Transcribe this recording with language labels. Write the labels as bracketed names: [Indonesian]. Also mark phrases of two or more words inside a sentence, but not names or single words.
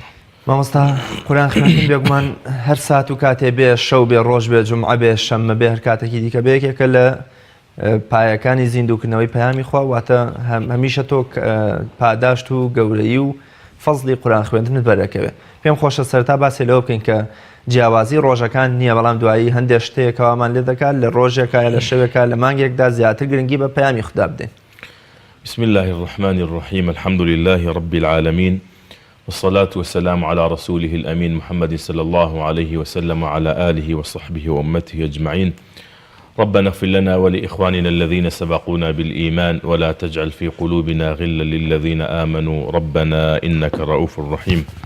[Central Kurdish] مامۆستا قورئان خوێندن بێگومان هەر سات و کاتێ بێ شەو بێ ڕۆژ بێ جومعە بێ شەممە بێ هەر کاتێکی دیکە بێ یەکێکە لە پایەکانی زیندووکردنەوەی پەیامی خوا واتە هەمیشە تۆ پاداشت و گەورەی و فەزڵی قورئان خوێندنت بەرەکەوێ. پێم خۆشە سەرتا باسی لەوە بکەین کە جیاوازی ڕۆژەکان نییە بەڵام دوایی هەندێک شتەیەکەوامان لێ دەکات لە ڕۆژێکە لە شەوێکە لە مانگێکدا زیاتر گرنگی بە پەیامی خوددا بدەین. [Arabic] بسم الله الرحمن الرحيم الحمد لله رب العالمين والصلاة والسلام على رسوله الأمين محمد صلى الله عليه وسلم وعلى آله وصحبه وأمته أجمعين. ربنا اغفر لنا ولإخواننا الذين سبقونا بالإيمان ولا تجعل في قلوبنا غلا للذين آمنوا ربنا إنك رؤوف رحيم.